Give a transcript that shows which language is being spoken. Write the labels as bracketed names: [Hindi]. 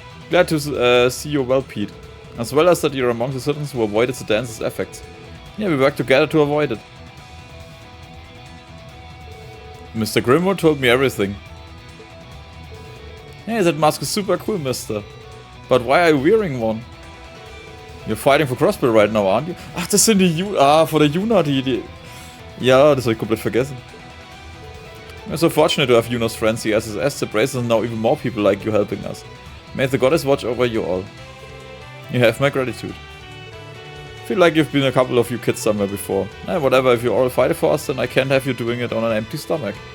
[English] Glad to see you well, Pete. As well as that you're among the citizens who avoided the dance's effects. Yeah, we worked together to avoid it. Mr. Grimwood told me everything. Hey, that mask is super cool, mister. But why are you wearing one? You're fighting for Crossbell right now, aren't you? [German] Ach, das sind die [English] for the [German] Yuna, die... Ja, das habe ich komplett vergessen. [English] We're so fortunate to have Yuna's friends, the SSS, the Braces, and now even more people like you helping us. May the goddess watch over you all. You have my gratitude. Feel like you've been a couple of you kids somewhere before. Whatever, if you all fight for us, then I can't have you doing it on an empty stomach.